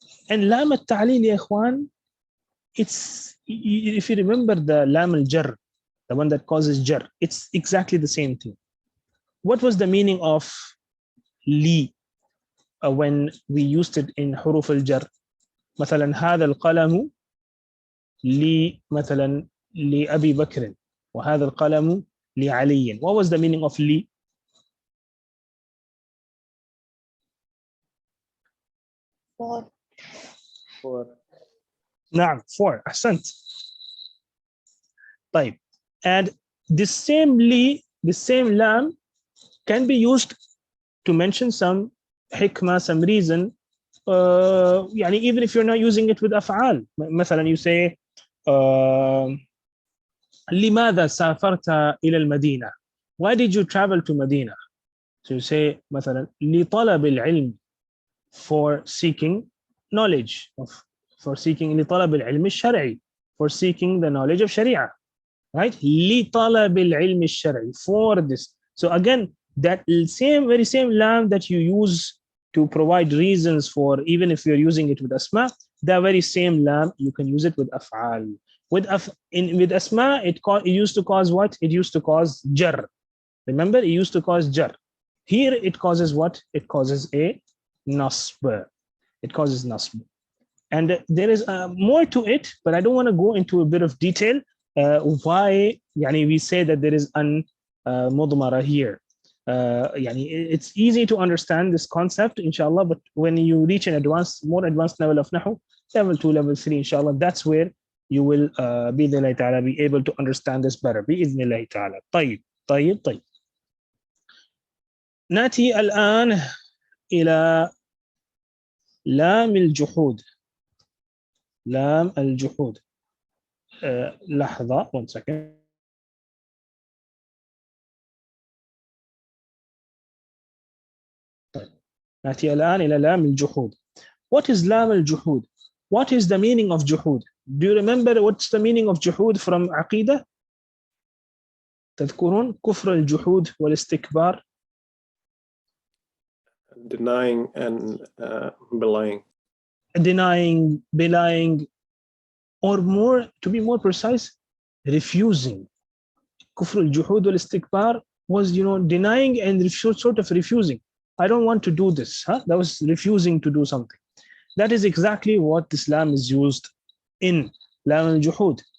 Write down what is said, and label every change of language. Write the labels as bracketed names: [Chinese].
[English] And lam al-ta'lil, ya ikhwan, it's, if you remember the lam al-jar, the one that causes jar, it's exactly the same thing. What was the meaning of li when we used it in huruf al-jar? [Arabic] مثلا هذا القلم لي مثلا لأبي بكر وهذا القلم لعلي. [English] What was the meaning of li? For. [Arabic] نعم, for. أحسنت. طيب. [English] And this same li, the same lam can be used to mention some hikmah, some reason. Even if you're not using it with af'al. [Arabic] مثلا [English] you say [Arabic] لماذا سافرت إلى المدينة? [English] Why did you travel to Medina? So you say مثلا [Arabic] لطلب العلم, [English] for seeking knowledge, for seeking [Arabic] لطلب العلم الشرعي, [English] for seeking the knowledge of Sharia, right? [Arabic] لطلب العلم الشرعي, [English] for this. So again, that very same lam that you use to provide reasons for, even if you're using it with asma, the very same lam you can use it with af'al. With asma, it used to cause what? It used to cause jar. Remember, it used to cause jar. Here it causes what? It causes a nasb. It causes nasb. And there is more to it, but I don't want to go into a bit of detail why we say that there is an mudmara here. It's easy to understand this concept, inshallah, but when you reach an more advanced level of Nahw, level 2, level 3, inshallah, that's where you will [Arabic] بإذن [English] ta'ala be able to understand this better. [Arabic] بإذن ta'ala. طيب. نأتي الآن إلى لام الجحود. لام الجحود. لحظة, [English] 1 second. [Arabic] نأتي الآن إلى لام الجحود. [English] What is لام الجحود? What is the meaning of juhud? Do you remember what's the meaning of juhud from عقيدة? [Arabic] تذكرون كفر الجحود والاستكبار? [English] Denying and belying. Denying, belying, or more, to be more precise, refusing. [Arabic] كفر الجحود والاستكبار [English] was, denying and sort of refusing. I don't want to do this. That was refusing to do something. That is exactly what this lam is used in, lam al-juhud.